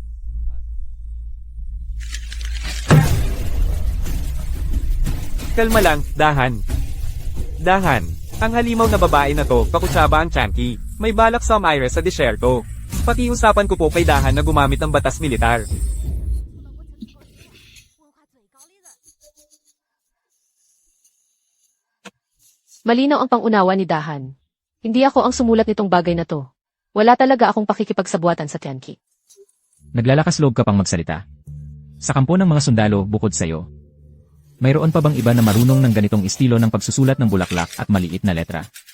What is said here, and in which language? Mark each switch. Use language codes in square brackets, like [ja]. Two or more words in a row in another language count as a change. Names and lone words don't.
[tl] Kalma lang, Dahan. Dahan, ang halimaw na babae na to, pakutsaba ang Chunky. May balak sa Myra sa disyerto. Pakiusapan ko po kay Dahan na gumamit ng batas militar. [zh] 不能够成为文化最高的。 [tl] Malinaw ang pangunawa ni Dahan. Hindi ako ang sumulat nitong bagay na to. Wala talaga akong pakikipagsabuatan sa Tianqi. Naglalakas loob ka pang magsalita. Sa kampo ng mga sundalo bukod sa'yo. Mayroon pa bang iba na marunong ng ganitong estilo ng pagsusulat ng bulaklak at maliit na letra?